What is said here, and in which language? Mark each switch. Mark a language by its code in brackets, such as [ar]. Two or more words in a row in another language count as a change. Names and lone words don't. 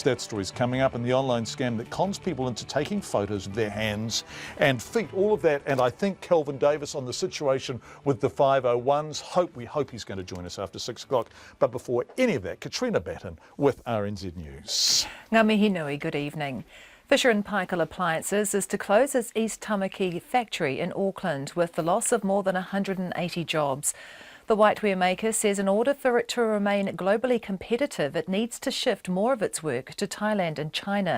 [en] That story's coming up, and the online scam that cons people into taking photos of their hands and feet. All of that, and I think Kelvin Davis on the situation with the 501s. We hope he's going to join us after 6 o'clock. But before any of that, Katrina Batten with RNZ News. [mi] Ngā mihi nui, [en] good evening. Fisher & Paykel Appliances is to close its East Tamaki factory in Auckland with the loss of more than 180 jobs. The whiteware maker says in order for it to remain globally competitive, it needs to shift more of its work to Thailand and China.